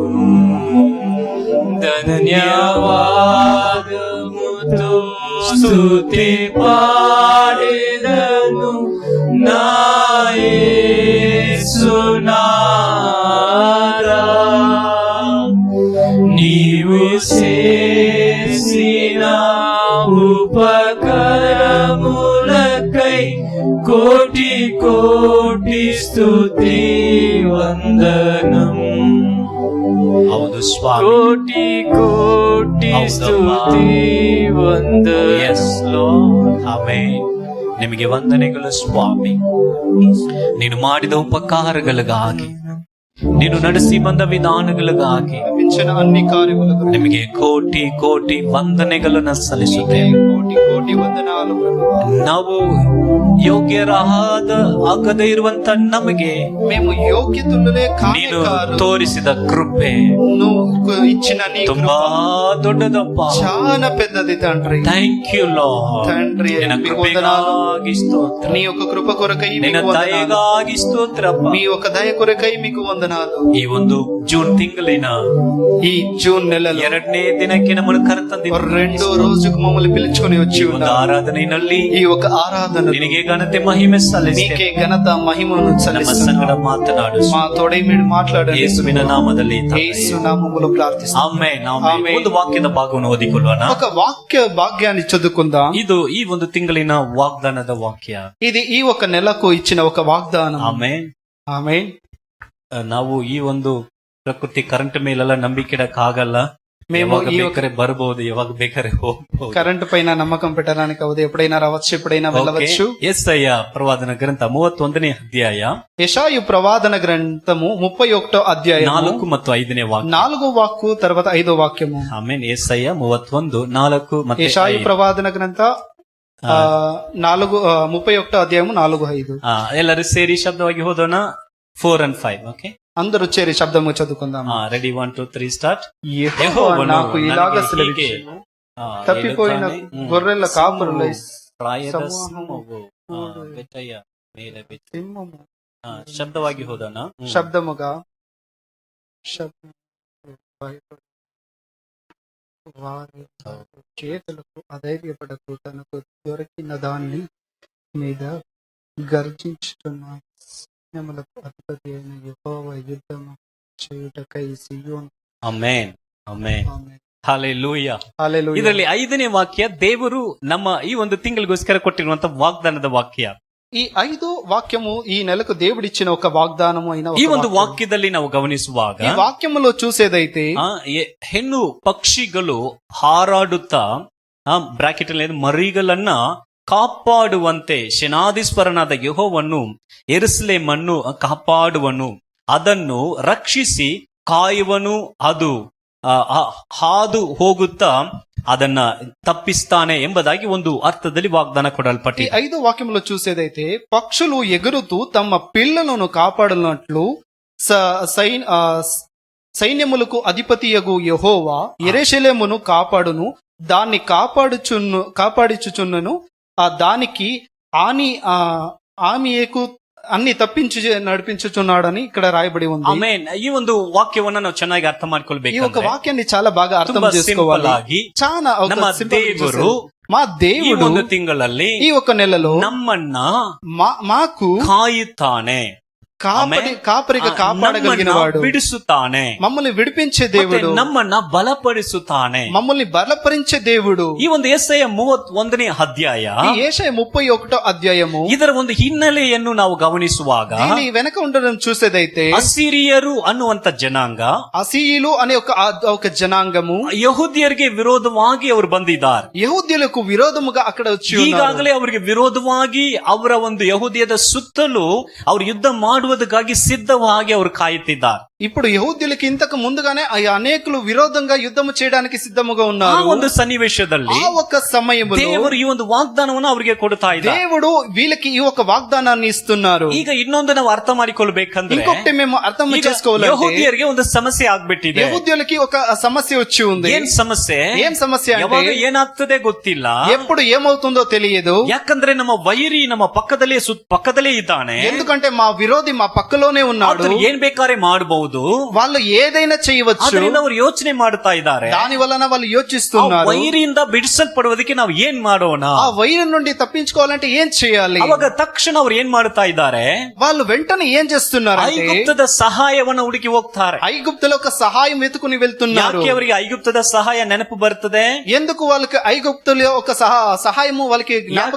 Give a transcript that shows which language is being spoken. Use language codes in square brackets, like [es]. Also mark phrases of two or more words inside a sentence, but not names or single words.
[te] ధన్యవాదముతో స్తుతి పాడెదను నా యేసునాథా. నీవు చేసిన ఉపకరములకై కోటి కోటి స్తుతి వందనం. [kn] ಹೌದು ಸ್ವಾಮಿ. [te] కోటి కోటి స్తుతి వందనం. [en] Yes, Lord. [kn] Amen. ನಿಮಗೆ ವಂದನೆಗಳು ಸ್ವಾಮಿ. ನೀನು ಮಾಡಿದ ಉಪಕಾರಗಳಿಗಾಗಿ, ನೀನು ನಡೆಸಿ ಬಂದ ವಿಧಾನಗಳಿಗಾಗಿ [te] నడిపించిన అన్ని కార్యములకు [kn] ನಿಮಗೆ ಕೋಟಿ ಕೋಟಿ ವಂದನೆಗಳನ್ನು ಸಲ್ಲಿಸುತ್ತೇವೆ. [te] కోటి కోటి వందనాలు ప్రభువా. [kn] ನಾವು ಆಗದೇ ಇರುವಂತ ನಮಗೆ [te] మేము యోగ్యతులే [kn] ನೀನು [te] కాదు, [kn] ತೋರಿಸಿದ ಕೃಪೆ [te] నువ్వు ఇచ్చిన నీ [kn] ತುಂಬಾ ದೊಡ್ಡದಪ್ಪ. [te] చాలా పెద్దది తండ్రి. [en] thank you Lord. [te] తండ్రి [kn] ನಿನ್ನ [te] మీకు వందనాలు. [kn] ಕೃಪೆಗಾಗಿ ಸ್ತೋತ್ರ, [te] నీ యొక్క కృప కొరకై [kn] ನಿನ್ನ [te] మీకు వందనాలు. [kn] ದಯೆಗಾಗಿ ಸ್ತೋತ್ರಪ್ಪ. [te] మీ యొక్క దయ కొరకై మీకు వందనాలు. [kn] ಈ ಒಂದು ಜೂನ್ ತಿಂಗಳಿನ [te] ఈ జూన్ నెలలో [kn] 2ನೇ ದಿನಕ್ಕೆ ನಮ್ಮನ್ನು ಕರೆತಂದಿದ್ದೀರಿ. [te] రెండో రోజుకు మమ్మల్ని పిలుచుకొని వచ్చి [kn] ಈ ಒಂದು [te] ఉన్నారు. [kn] ಆರಾಧನೆಯಲ್ಲಿ [te] ఈ ఒక ఆరాధన [kn] ನಿನಗೆ ಘನತೆ ಮಹಿಮೆ ಸಲ್ಲಿಸಿ [te] నీకే ఘనత మహిమను [kn] ನಮ್ಮ [te] చెల్లిస్తున్నాము. [kn] ಸಂಗಡ ಮಾತನಾಡು. [te] మా తోడై మీరు మాట్లాడండి. [kn] ಯೇಸುವಿನ ನಾಮದಲ್ಲಿ ತಂದೆ. [te] యేసు నామములో ప్రార్థిస్తున్నాము. [kn] ಆಮೆನ್, ಆಮೆನ್. ಆಮೆನ್. ಒಂದು ವಾಕ್ಯದ ಭಾಗವನ್ನು ಓದಿಕೊಳ್ಳೋಣ. [te] ఒక వాక్య భాగ్యాన్ని చదువుకుందాం. [kn] ಇದು ಈ ಒಂದು ತಿಂಗಳಿನ ವಾಗ್ದಾನದ ವಾಕ್ಯ. [te] ఇది ఈ ఒక నెలకు ఇచ్చిన ఒక వాగ్దానం. [kn] ಆಮೆನ್. [te] ఆమేన్. [kn] ನಾವು ಈ ಒಂದು ಪ್ರಕೃತಿ ಕರೆಂಟ್ ಮೇಲೆಲ್ಲ ನಂಬಿಕೆ ಇಡಕ್ಕಾಗಲ್ಲ. [te] మేము [kn] ಯಾವಾಗ [te] ఈ [kn] ಬೇಕಾರೆ ಬರಬಹುದು, ಯಾವಾಗ ಬೇಕಾರೆ ಹೋಗಬಹುದು. [te] కరెంట్ పైన నమ్మకం పెట్టడానికి అవదు. ఎప్పుడైనా రావచ్చు, ఎప్పుడైనా వెళ్ళవచ్చు. [kn] ಯೆಶಾಯ ಪ್ರವಾದನ ಗ್ರಂಥ 31ನೇ ಅಧ್ಯಾಯ [te] యెషాయు ప్రవాదన గ్రంథము 31వ అధ్యాయం [kn] 4 ಮತ್ತು 5ನೇ ವಾಕ್ಯ. [te] 4వ వాక్కు తర్వాత 5వ వాక్యము. [kn] ಆಮೇನ್. ಯೆಶಾಯ 31 4 ಮತ್ತೆ [te] యెషాయు 5. ప్రవాదన గ్రంథ 31వ అధ్యాయము 4-5. [kn] ಎಲ್ಲರೂ ಸೇರಿ ಶಬ್ದವಾಗಿ ಓದೋಣ. 4 and 5. ಓಕೆ, [te] అందరూ చేరి శబ్దము చదువుకుందాం. [en] ready 1 2 3 start. [te] యెహోవా నాకు ఇలాగ సెలవిచ్చెను, తప్పిపోయిన గొర్రెల కాపరుల సింహము [kn] ಶಬ್ದವಾಗಿ ಹೋದೋಣ. [te] శబ్దముగా వారి చేతులకు అధైర్యపడకు, తనకు దొరికిన దాన్ని మీద గర్జించుతున్న సైన్యములకు అధిపతి అయిన యెహోవా యుద్ధము చేయుటకై సీయోను. [kn] ಆಮೆನ್, ಆಮೆನ್, [te] ఆమేన్. [kn] ಹಲ್ಲೆಲೂಯಾ. [te] హల్లెలూయా. [kn] ಇದರಲ್ಲಿ 5ನೇ ವಾಕ್ಯ ದೇವರು ನಮ್ಮ ಈ ಒಂದು ತಿಂಗಳಿಗೋಸ್ಕರ ಕೊಟ್ಟಿರುವಂತ ವಾಗ್ದಾನದ ವಾಕ್ಯ. [te] ఈ 5 వాక్యము ఈ నెలకు దేవుడిచ్చిన ఒక వాగ్దానము అయిన ఒక [kn] ಈ ಒಂದು [te] వాక్యం. [kn] ವಾಕ್ಯದಲ್ಲಿ ನಾವು ಗಮನಿಸುವಾಗ [te] ఈ వాక్యములో చూసేదైతే [kn] ಹೆಣ್ಣು ಪಕ್ಷಿಗಳು ಹಾರಾಡುತ್ತಾ ಬ್ರಾಕೆಟ್ ಅಲ್ಲಿ ಮರಿಗಳನ್ನ ಕಾಪಾಡುವಂತೆ ಸೇನಾಧೀಶ್ವರನಾದ ಯೆಹೋವನು ಯೆರೂಸಲೇಮನ್ನು ಕಾಪಾಡುವನು, ಅದನ್ನು ರಕ್ಷಿಸಿ ಕಾಯುವನು, ಅದು ಹಾದು ಹೋಗುತ್ತಾ ಅದನ್ನ ತಪ್ಪಿಸ್ತಾನೆ ಎಂಬುದಾಗಿ ಒಂದು ಅರ್ಥದಲ್ಲಿ ವಾಗ್ದಾನ [te] ఈ [kn] ಕೊಡಲ್ಪಟ್ಟಿದೆ. [te] 5 వాక్యములో చూసేదైతే పక్షులు ఎగురుతూ తమ పిల్లలను కాపాడునట్లు సైన్యములకు అధిపతియగు యెహోవా యెరూషలేమును కాపాడును, దాన్ని కాపాడిచుచున్నను, దానికి ఆమెకు అన్ని తప్పించి నడిపించుచున్నాడని ఇక్కడ రాయబడి ఉంది. [kn] ಆಮೆನ್. ಈ ಒಂದು ವಾಕ್ಯವನ್ನ ನಾವು ಚೆನ್ನಾಗಿ ಅರ್ಥ [te] ఈ ఒక [kn] ಮಾಡ್ಕೊಳ್ಬೇಕು. [te] వాక్యాన్ని చాలా బాగా అర్థం [kn] ತುಂಬಾ [te] చేసుకోవాలి. [kn] ಸಿಂಪಲ್ ಆಗಿ [te] చాలా ఒక [kn] ನಮ್ಮ simple ದೇವರು [te] మా [kn] ಈ [te] దేవుడు [kn] ಒಂದು ತಿಂಗಳಲ್ಲಿ [te] ఈ ఒక నెలలో [kn] ನಮ್ಮನ್ನ [te] మాకు [kn] ಕಾಯುತ್ತಾನೆ, [te] కాపరిగా కాపాడగలిగిన [kn] ನಮ್ಮನ್ನ [te] వాడు, [kn] ಬಿಡಿಸುತ್ತಾನೆ, [te] మమ్మల్ని విడిపించే [kn] ಮತ್ತೆ [te] దేవుడు, [kn] ನಮ್ಮನ್ನ ಬಲಪಡಿಸುತ್ತಾನೆ. [te] మమ్మల్ని బలపరించే దేవుడు. [kn] ಈ ಒಂದು ಯೆಶಾಯ 31ನೇ ಅಧ್ಯಾಯ [te] ఈ యేషయ 31వ అధ్యాయము [kn] ಇದರ ಒಂದು ಹಿನ್ನೆಲೆಯನ್ನು ನಾವು ಗಮನಿಸುವಾಗ [te] దీని వెనక ఉండడం చూసేదైతే [kn] ಅಸಿರಿಯರು ಅನ್ನುವಂತ ಜನಾಂಗ [te] అసీయులు అనే ఒక జనాంగము [kn] ಯಹೂದ್ಯರಿಗೆ ವಿರೋಧವಾಗಿ ಅವರು ಬಂದಿದ್ದಾರೆ. [te] యెహూద్యులకు విరోధముగా అక్కడ వచ్చి ఉన్నారు. [kn] ಈಗಾಗಲೇ ಅವರಿಗೆ ವಿರೋಧವಾಗಿ ಅವರ ಒಂದು ಯಹೂದ್ಯದ ಸುತ್ತಲೂ ಅವರು ಯುದ್ಧ ಮಾಡುವುದಕ್ಕಾಗಿ ಸಿದ್ಧವಾಗಿ ಅವರು ಕಾಯುತ್ತಿದ್ದಾರೆ. [te] ఇప్పుడు యెహూద్యులకి ఇంతకు ముందుగానే అనేకులు విరోధంగా యుద్ధము చేయడానికి సిద్ధముగా [kn] ಆ [te] ఉన్నారు. [kn] ಒಂದು ಸನ್ನಿವೇಶದಲ್ಲಿ [te] ఆ ఒక సమయములో [kn] ದೇವರು ಈ ಒಂದು ವಾಗ್ದಾನವನ್ನು ಅವರಿಗೆ ಕೊಡ್ತಾ ಇದ್ದಾರೆ. [te] దేవుడు వీళ్ళకి ఈ ఒక వాగ్దానాన్ని ఇస్తున్నారు. [kn] ಈಗ ಇನ್ನೊಂದು ನಾವು ಅರ್ಥ ಮಾಡಿಕೊಳ್ಬೇಕಂದ್ರೆ [te] ఇంకొకటి మేము అర్థం చేసుకోవాలంటే [kn] ಯಹೂದ್ಯರಿಗೆ ಒಂದು ಸಮಸ್ಯೆ ಆಗ್ಬಿಟ್ಟಿದೆ. [te] యెహూద్యులకి ఒక సమస్య వచ్చి ఉంది. [kn] ಏನ್ ಸಮಸ್ಯೆ? [te] ఏం సమస్య [kn] ಯಾವಾಗ [te] అంటే [kn] ಏನಾಗ್ತದೆ ಗೊತ್ತಿಲ್ಲ. [te] ఎప్పుడు ఏమవుతుందో తెలియదు. [kn] ಯಾಕಂದ್ರೆ ನಮ್ಮ ವೈರಿ ನಮ್ಮ ಪಕ್ಕದಲ್ಲೇ ಇದ್ದಾನೆ. [te] ఎందుకంటే మా విరోధి మా పక్కలోనే ఉన్నాడు. [kn] ಆತನು ಏನ್ ಬೇಕಾದ್ರೆ ಮಾಡಬಹುದು, [te] వాళ్ళు ఏదైనా చేయవచ్చు. [kn] ಅದರಿಂದ ಅವರು ಯೋಚನೆ ಮಾಡ್ತಾ ಇದ್ದಾರೆ. [te] దాని వలన వాళ్ళు [kn] ಆ [te] యోచిస్తున్నారు. [kn] ವೈರಿಯಿಂದ ಬಿಡಿಸಲ್ಪಡುವುದಕ್ಕೆ ನಾವು ಏನ್ ಮಾಡೋಣ? [te] ఆ వైరం నుండి తప్పించుకోవాలంటే ఏం చేయాలి? [kn] ಅವಾಗ ತಕ್ಷಣ ಅವ್ರು ಏನ್ ಮಾಡ್ತಾ ಇದ್ದಾರೆ, [te] వాళ్ళు వెంటనే ఏం చేస్తున్నారు అంటే [kn] ಐಗುಪ್ತದ ಸಹಾಯವನ್ನು ಹುಡುಕಿ ಹೋಗ್ತಾರೆ. [te] ఐగుప్తులో ఒక సహాయం వెతుకుని వెళ్తున్నారు. [kn] ಯಾಕೆ ಅವರಿಗೆ ಐಗುಪ್ತದ ಸಹಾಯ ನೆನಪು ಬರ್ತದೆ? [te] ఎందుకు వాళ్ళకి ఐగుప్తులో ఒక సహాయము వాళ్ళకి జ్ఞాపకం